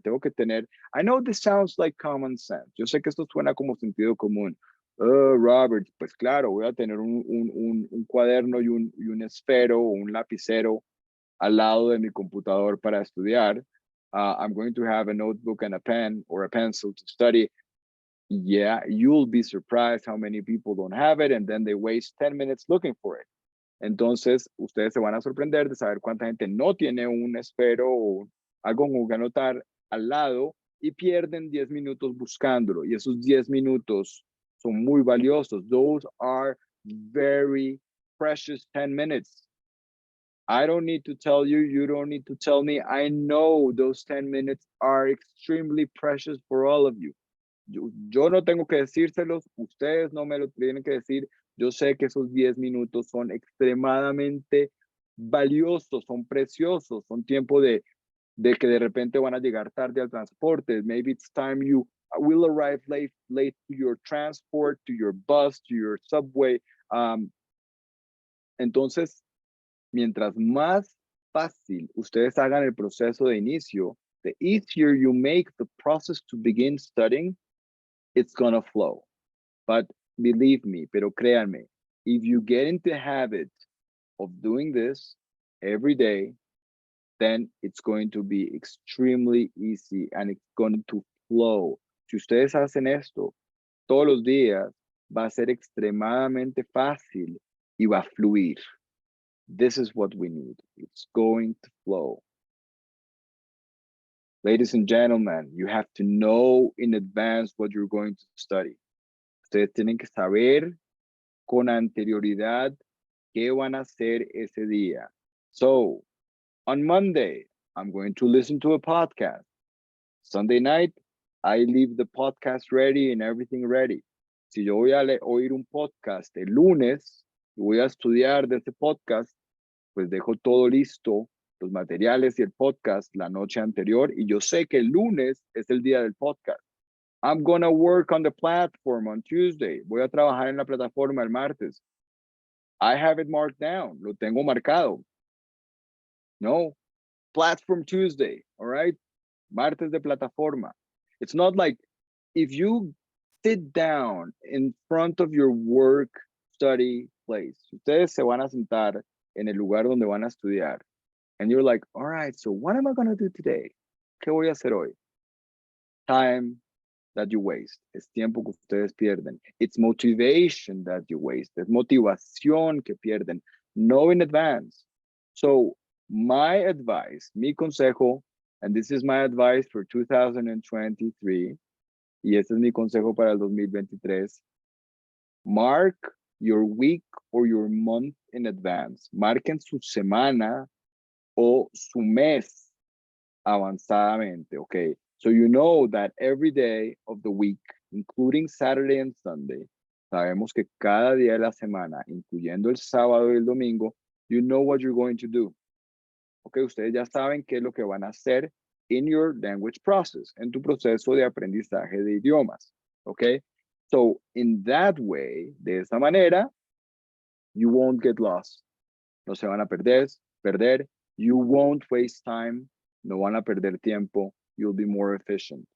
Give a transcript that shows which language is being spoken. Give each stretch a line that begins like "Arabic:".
Spanish: Tengo que tener,
English: I know this sounds like common sense.
Spanish: Yo sé que esto suena como sentido común. Robert, pues claro, voy a tener un cuaderno y un esfero o un lapicero al lado de mi computador para estudiar.
English: I'm going to have a notebook and a pen or a pencil to study. Yeah, you'll be surprised how many people don't have it, and then they waste 10 minutes looking for it.
Spanish: Entonces, ustedes se van a sorprender de saber cuánta gente no tiene un esfero o algo con que anotar al lado y pierden 10 minutos buscándolo. Y esos 10 minutos son muy valiosos.
English: Those are very precious 10 minutes. I don't need to tell you, you don't need to tell me. I know those 10 minutes are extremely precious for all of you.
Spanish: Yo no tengo que decírselos, ustedes no me lo tienen que decir. Yo sé que esos 10 minutos son extremadamente valiosos, son preciosos, son tiempo de que de repente van a llegar tarde al transporte.
English: Maybe it's time you will arrive late to your transport, to your bus, to your subway.
Spanish: Entonces, mientras más fácil ustedes hagan el proceso de inicio,
English: the easier you make the process to begin studying, it's gonna flow. But believe me,
Spanish: pero créanme,
English: if you get into the habit of doing this every day, then it's going to be extremely easy and it's going to flow.
Spanish: Si ustedes hacen esto todos los días, va a ser extremadamente fácil y va a fluir.
English: This is what we need. It's going to flow. Ladies and gentlemen, you have to know in advance what you're going to study.
Spanish: Ustedes tienen que saber con anterioridad qué van a hacer ese día.
English: So, on Monday, I'm going to listen to a podcast. Sunday night, I leave the podcast ready and everything ready.
Spanish: Si yo voy a oír un podcast el lunes y voy a estudiar de ese podcast, pues dejo todo listo, los materiales y el podcast la noche anterior, y yo sé que el lunes es el día del podcast.
English: I'm gonna work on the platform on Tuesday.
Spanish: Voy a trabajar en la plataforma el martes.
English: I have it marked down.
Spanish: Lo tengo marcado.
English: No, platform Tuesday, all right?
Spanish: Martes de plataforma.
English: It's not like if you sit down in front of your work study place,
Spanish: ustedes se van a sentar en el lugar donde van a estudiar,
English: and you're like, all right, so what am I going to do today?
Spanish: ¿Qué voy a hacer hoy?
English: Time that you waste.
Spanish: Es tiempo que ustedes pierden.
English: It's motivation that you waste.
Spanish: Es motivación que pierden.
English: Know in advance. So my advice,
Spanish: mi consejo,
English: and this is my advice for 2023,
Spanish: y este es mi consejo para el 2023,
English: mark your week or your month in advance.
Spanish: Marquen su semana o su mes avanzadamente, okay?
English: So you know that every day of the week, including Saturday and Sunday,
Spanish: sabemos que cada día de la semana, incluyendo el sábado y el domingo,
English: you know what you're going to do.
Spanish: Okay, ustedes ya saben qué es lo que van a hacer
English: in your language process,
Spanish: en tu proceso de aprendizaje de idiomas.
English: Okay, so in that way,
Spanish: de esa manera,
English: you won't get lost.
Spanish: no se van a perder.
English: You won't waste time.
Spanish: No van a perder tiempo.
English: You'll be more efficient.